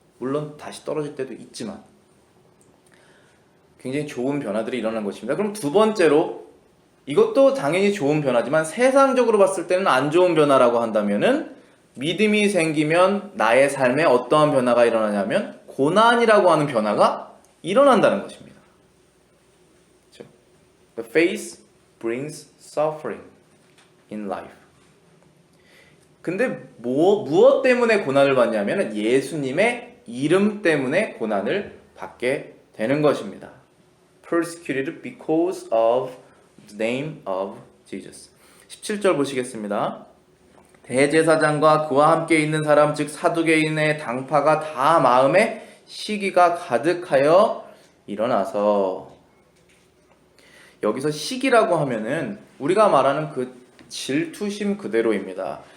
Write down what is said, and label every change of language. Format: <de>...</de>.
<ko>물론 다시 떨어질 때도 있지만 굉장히 좋은 변화들이 일어나는 것입니다. 그럼 두 번째로, 이것도 당연히 좋은 변화지만 세상적으로 봤을 때는 안 좋은 변화라고 한다면은, 믿음이 생기면 나의 삶에 어떠한 변화가 일어나냐면 고난이라고 하는 변화가 일어난다는 것입니다. 그렇죠?</ko> <en>The faith brings suffering in life.</en> <ko>근데 무엇 때문에 고난을 받냐면 예수님의 이름 때문에 고난을 받게 되는 것입니다.</ko> <en>Persecuted because of the name of Jesus.</en> <ko>17절 보시겠습니다. 대제사장과 그와 함께 있는 사람 즉 사두개인의 당파가 다 마음에 시기가 가득하여 일어나서, 여기서 시기라고 하면은 우리가 말하는 그 질투심 그대로입니다.</ko>